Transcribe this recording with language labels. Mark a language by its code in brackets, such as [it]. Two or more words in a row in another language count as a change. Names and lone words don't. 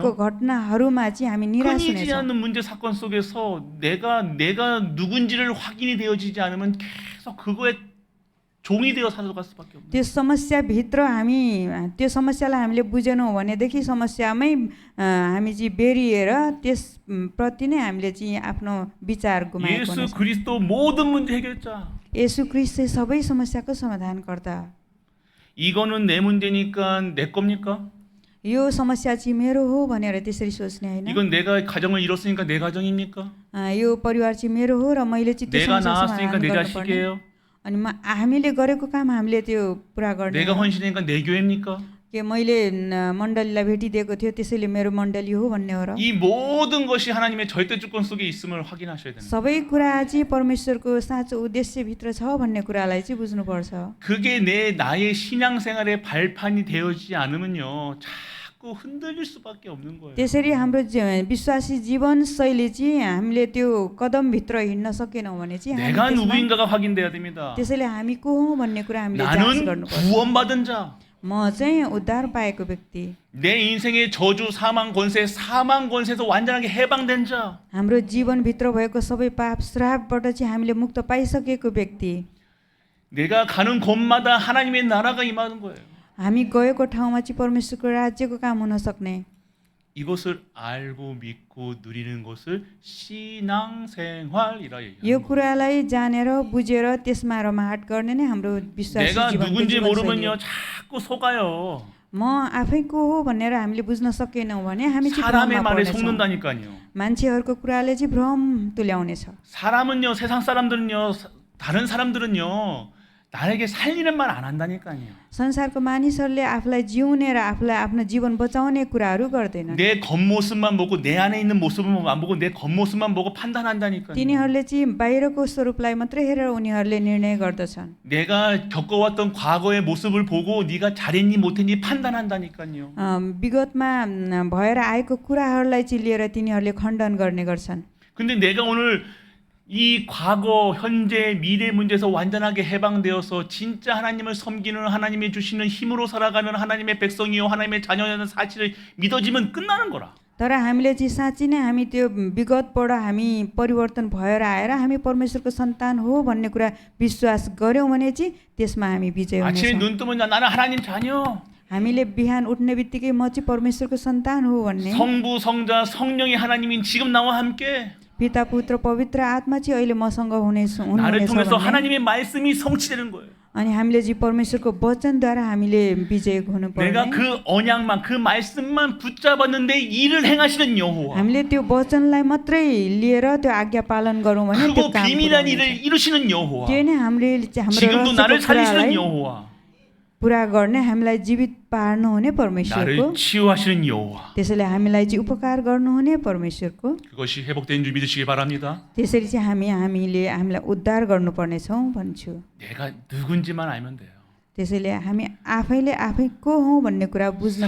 [ne] आएको घटनाहरूमा चाहिँ हामी निराश [ko] 끊이지 [ne] हुनेछौँ। [ko] 않는 문제 사건 속에서 내가 누군지를 확인이 되어지지 않으면 계속 그거에 종이 되어 살아갈 수밖에 없는. [ne] त्यो समस्याभित्र हामी त्यो समस्यालाई हामीले बुझेनौँ भनेदेखि समस्यामै हामी चाहिँ बेरिएर त्यसप्रति नै हामीले चाहिँ आफ्नो विचार गुमाएको [ko] 예수 [ne] हुनेछ। [ko] 그리스도 모든 문제 해결자. [ne] येशू ख्रीष्ट चाहिँ सबै समस्याको समाधानकर्ता। [ko] 이거는 내 문제니까 내 겁니까? [ne] यो समस्या चाहिँ मेरो हो भनेर त्यसरी सोच्ने होइन। [ko] 이건 내가 가정을 잃었으니까 내 가정입니까? [ne] यो परिवार चाहिँ मेरो हो र मैले चाहिँ त्यो [ko] 내가 [ne] समस्या [ko] 낳았으니까 [ne] समाधान [ko] 내 [ne] गर्नुपर्ने। [ko] 자식이에요. [ne] अनि हामीले गरेको काम हामीले त्यो पुरा गर्ने [ko] 내가 [ne] हो। [ko] 헌신하니까 내 교회입니까? [ne] के मैले मण्डलीलाई भेटिदिएको थियो त्यसैले मेरो मण्डली हो भन्ने हो र? [ko] 이 모든 것이 하나님의 절대 주권 속에 있음을 확인하셔야 됩니다. [ne] सबै कुरा चाहिँ परमेश्वरको साँचो उद्देश्यभित्र छ भन्ने कुरालाई चाहिँ बुझ्नुपर्छ। [ko] 그게 나의 신앙생활의 발판이 되어지지 않으면요, 자꾸 흔들릴 수밖에 없는 거예요. [ne] त्यसरी हाम्रो विश्वासी जीवनशैली चाहिँ हामीले त्यो कदमभित्र हिँड्न सकेनौँ भने चाहिँ हामी [ko] 내가 [ne] त्यसमा- [ko] 누구인가가 확인돼야 됩니다. [ne] त्यसैले हामी को हौँ भन्ने कुरा हामीले जाँच [ko] 나는 [ne] गर्नुपर्छ। [ko] 구원받은 자. [ne] म चाहिँ उद्धार पाएको व्यक्ति, [ko] 내 인생의 저주, 사망 권세에서 완전하게 해방된 자. [ne] हाम्रो जीवनभित्र भएको सबै पाप श्रापबाट चाहिँ हामीले मुक्त पाइसकेको व्यक्ति, [ko] 내가 가는 곳마다 하나님의 나라가 임하는 거예요. [ne] हामी गएको ठाउँमा चाहिँ परमेश्वरको राज्यको काम हुन सक्ने, [ko] 이것을 알고 믿고 누리는 것을 신앙생활이라 [ne] यो [ko] 얘기해요. [ne] कुरालाई जानेर बुझेर त्यसमा रमाहट गर्ने नै हाम्रो विश्वासी [ko] 내가 [ne] जीवनको [ko] 누군지 [ne] जीवनशैली हो। [ko] 모르면요, 자꾸 속아요. [ne] म आफै को हो भनेर हामीले बुझ्न सकेनौँ भने हामी चाहिँ [ko] 사람의 [ne] भ्रममा [ko] 말에 [ne] पर्नेछौँ। [ko] 속는다니까요. [ne] मान्छेहरूको कुराले चाहिँ भ्रम तुल्याउनेछ। [ko] 사람은요, 세상 사람들은요, 다른 사람들은요, 나에게 살리는 말 안 한다니까요. [ne] संसारको मानिसहरूले आफूलाई जिउने र आफूलाई आफ्नो जीवन बचाउने कुराहरू गर्दैनन्। [ko] 내 겉모습만 보고 내 안에 있는 모습은 안 보고 내 겉모습만 보고 판단한다니까요. [ne] तिनीहरूले चाहिँ बाहिरको स्वरूपलाई मात्रै हेरेर उनीहरूले निर्णय गर्दछन्। [ko] 내가 겪어왔던 과거의 모습을 보고 네가 잘했니 못했니 판단한다니까요. [ne] विगतमा भएर आएको कुराहरूलाई चाहिँ लिएर तिनीहरूले खण्डन गर्ने गर्छन्। [ko] 근데 내가 오늘 이 과거, 현재, 미래 문제에서 완전하게 해방되어서 진짜 하나님을 섬기는, 하나님이 주시는 힘으로 살아가는 하나님의 백성이요 하나님의 자녀라는 사실을 믿어지면 끝나는 거라. [ne] तर हामीले चाहिँ साँच्ची नै हामी त्यो विगतबाट हामी परिवर्तन भएर आएर हामी परमेश्वरको सन्तान हो भन्ने कुरा विश्वास गर्यौँ भने चाहिँ त्यसमा हामी विजय [ko] 아침에 [ne] हुनेछौँ। [ko] 눈 뜨면 나는 하나님 자녀. [ne] हामीले बिहान उठ्ने बित्तिकै म चाहिँ परमेश्वरको सन्तान हो भन्ने, [ko] 성부, 성자, 성령이 하나님인 지금 나와 함께 [ne] पिता पुत्र पवित्र आत्मा चाहिँ अहिले मसँग [ko] 나를 [ne] हुनुहुनेछ [ko] 통해서 [ne] भन्ने। [ko] 하나님의 말씀이 성취되는 거예요. [ne] अनि हामीले चाहिँ परमेश्वरको वचनद्वारा हामीले विजय हुनुपर्ने। [ko] 내가 그 언약만, 그 말씀만 붙잡았는데 일을 행하시는 여호와. [ne] हामीले त्यो वचनलाई मात्रै लिएर त्यो आज्ञा पालन गरौँ भने त्यो [ko] 크고 [ne] काम [ko] 비밀한 [ne] पुरा [ko] 일을 [ne] हुनेछ। [ko] 이루시는 여호와. [ne] त्यो नै हाम्रो [ko] 지금도 나를 살리시는 [ne] रहस्यको [ko] 여호와. [ne] पुरा गर्ने हामीलाई जीवित पार्नुहुने परमेश्वरको, [ko] 나를 치유하시는 여호와. [ne] त्यसैले हामीलाई चाहिँ उपकार गर्नुहुने परमेश्वरको, [ko] 그것이 회복된 줄 믿으시기 바랍니다. [ne] त्यसरी चाहिँ हामीलाई उद्धार गर्नुपर्नेछौँ भन्छु। [ko] 내가 누군지만 알면 돼요. [ne] त्यसैले हामी आफैले आफै को हौँ भन्ने कुरा बुझ्न